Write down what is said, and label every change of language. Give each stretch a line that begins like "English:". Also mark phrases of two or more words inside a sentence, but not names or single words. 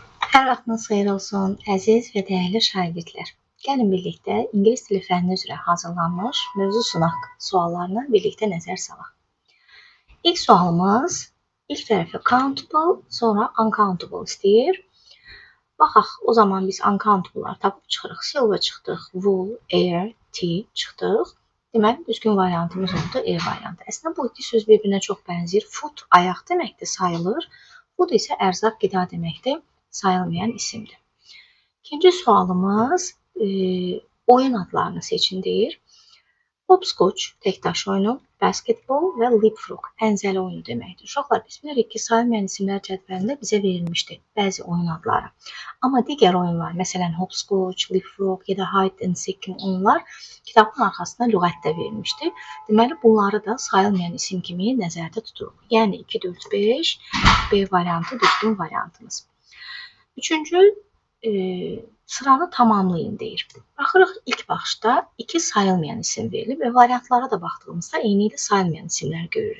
Azerbaijani: Hər vaxtınız xeyir olsun, əziz və dəyərli şagirdlər. Gəlin birlikdə ingilis dili fənni üzrə hazırlanmış mövzu sınaq suallarına birlikdə nəzər salaq. İlk sualımız ilk tərəfi countable, sonra uncountable istəyir. Baxaq, o zaman biz uncountable'ları tapıb çıxırıq. Silver çıxdıq,
English: wool, air, tea
Azerbaijani: çıxdıq. Deməli, düzgün variantımız oldu E variantı. Əslində, bu iki söz bir-birinə çox bənzəyir. Food ayaq deməkdir, sayılır. Food isə ərzaq, qida deməkdir, sayılmayan isimdir. İkinci sualımız oyun adlarını seçin deyir. Hopscotch, təkdaş oyunu, basketbol və leapfrog, ənzəli oyunu deməkdir. Uşaqlar, biz bilirik ki, sayılmayan isimlər cədvəlində bizə verilmişdir bəzi oyun adları. Amma digər oyunlar, məsələn, hopscotch, leapfrog ya da
English: hide and seek
Azerbaijani: kimi oyunlar kitabın arxasında lüğətdə verilmişdir. Deməli, bunları da sayılmayan isim kimi nəzərdə tuturuq. Yəni 2, 4, 5, B variantı düzgün variantımız. Üçüncü, sıranı tamamlayın deyir. Baxırıq, ilk baxışda iki sayılmayan isim verilib və variantlara da baxdığımızda eyni ilə sayılmayan isimlər görürük.